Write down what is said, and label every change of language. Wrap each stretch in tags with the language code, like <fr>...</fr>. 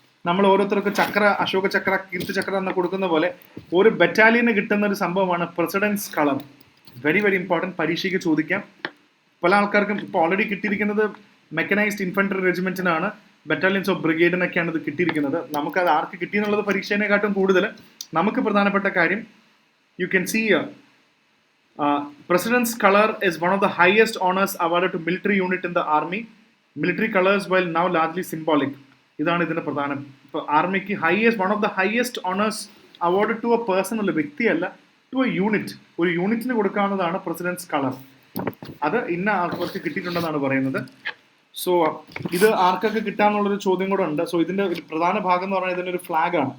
<ml>നമ്മൾ ഓരോരുത്തർക്ക് ചക്ര, അശോക ചക്ര, കീർത്തി ചക്ര എന്ന് കൊടുക്കുന്ന പോലെ ഒരു ബറ്റാലിയന് കിട്ടുന്ന ഒരു സംഭവമാണ് president's colour.</ml> <en>very very important,</en> <ml>പരീക്ഷയ്ക്ക് ചോദിക്കാം. പല ആൾക്കാർക്കും ഇപ്പോൾ ഓൾറെഡി കിട്ടിയിരിക്കുന്നത് മെക്കനൈസ്ഡ് ഇൻഫൻട്രി റെജിമെന്റിനാണ്, ബറ്റാലിയൻസ് ഓഫ് ബ്രിഗേഡിനൊക്കെയാണ് ഇത് കിട്ടിയിരിക്കുന്നത്. നമുക്കത് ആർക്ക് കിട്ടിയെന്നുള്ളത് പരീക്ഷേനെക്കാട്ടും കൂടുതൽ നമുക്ക് പ്രധാനപ്പെട്ട കാര്യം,</ml> <en>You can see President's color is one of the highest honors awarded to military unit in the army. Military colors, while now largely symbolic.</en> <ml>ഇതാണ് ഇതിന്റെ പ്രധാനം. ഇപ്പോൾ ആർമിക്ക്</ml> <en>one of the highest honours award to a person</en> <ml>അല്ല, വ്യക്തിയല്ല,</ml> <en>To a unit.</en> <ml>ഒരു യൂണിറ്റിന് കൊടുക്കാവുന്നതാണ് president's colour. അത് ഇന്ന ആൾക്കാർക്ക് കിട്ടിയിട്ടുണ്ടെന്നാണ് പറയുന്നത്. സോ ഇത് ആർക്കൊക്കെ കിട്ടാന്നുള്ളൊരു ചോദ്യം കൂടെ ഉണ്ട്. സോ ഇതിന്റെ ഒരു പ്രധാന ഭാഗം എന്ന് പറയുന്നത് ഇതിന്റെ ഒരു ഫ്ലാഗ് ആണ്.</ml>